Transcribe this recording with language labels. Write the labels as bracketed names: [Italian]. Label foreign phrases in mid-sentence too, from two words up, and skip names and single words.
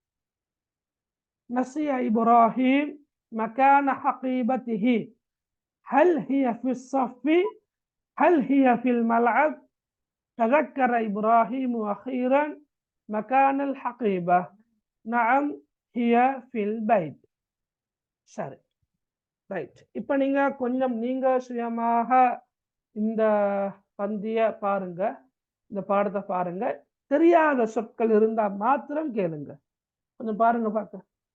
[Arabic] نسي إبراهيم مكان حقيبته. هل هي في الصف؟ هل هي في الملعب؟ تذكر إبراهيم أخيرا مكان الحقيبة. نعم، هي في البيت. [Tamil] சரி, ரைட். இப்போ நீங்க கொஞ்சம் நீங்க சுயமாக இந்த பந்திய பாருங்க, இந்த பாடத்தை பாருங்க. தெரியாத சொற்கள் இருந்தா மாத்திரம் கேளுங்க. கொஞ்சம் பாருங்க பார்க்க.